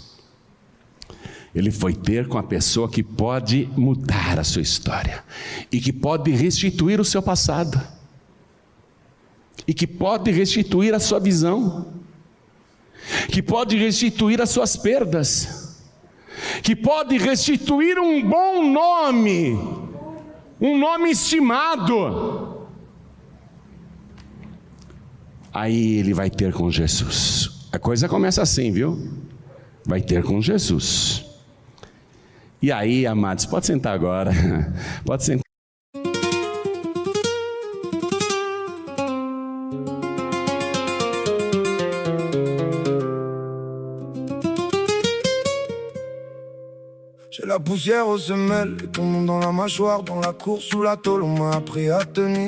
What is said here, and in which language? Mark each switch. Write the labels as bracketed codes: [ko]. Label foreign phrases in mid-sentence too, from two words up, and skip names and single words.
[pt] Ele foi ter com a pessoa que pode mudar a sua história, e que pode restituir o seu passado, e que pode restituir a sua visão, que pode restituir as suas perdas, que pode restituir um bom nome, um nome estimado. Aí ele vai ter com Jesus. A coisa começa assim, viu? Vai ter com Jesus. E aí, amados, pode sentar agora, pode sentar. [fr] J'ai la poussière aux semelles, les poumons dans la mâchoire, dans la course sous la tôle, on m'a appris à tenir.